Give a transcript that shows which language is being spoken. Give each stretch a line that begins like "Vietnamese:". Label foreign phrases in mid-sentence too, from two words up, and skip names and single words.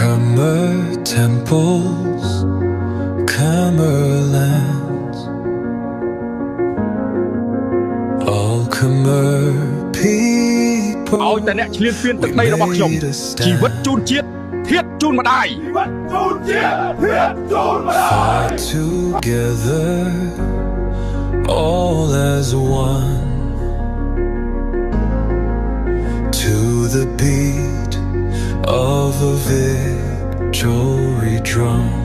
English: Khmer temples, Khmer lands, all Khmer people
Khmer: ឲ្យតែអ្នកឈ្លានពានទឹកដីរបស់ខ្ញុំជីវិតជូនជាតិធាតុជូនម្ដាយ
English: fight together, all as one, to the beat of a victory drum,